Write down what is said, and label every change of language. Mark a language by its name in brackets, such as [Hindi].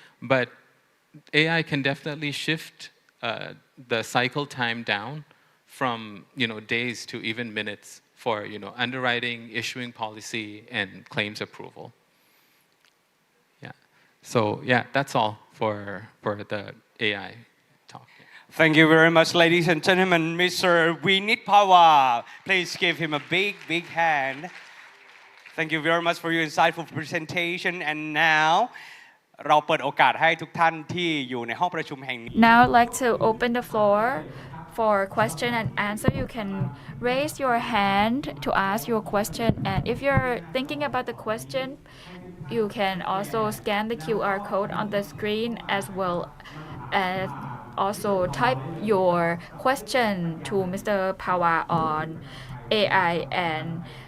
[English] But AI can definitely shift the cycle time down from days to even minutes for underwriting, issuing policy, and claims approval. Yeah. So yeah, that's all for the AI talk. Thank you very much, ladies and gentlemen. Mr. Vinit Pawar, please give him a big, big hand. Thank you very much for your insightful presentation. And now [Thai] เราเปิดโอกาสให้ทุกท่านที่อยู่ในห้องประชุมแห่งนี้ [English] Now I'd like to open the floor for question and answer. You can raise your hand to ask your question. And if you're thinking about the question, you can also scan the QR code on the screen as well as also type your question to Mr. Pawa on AI and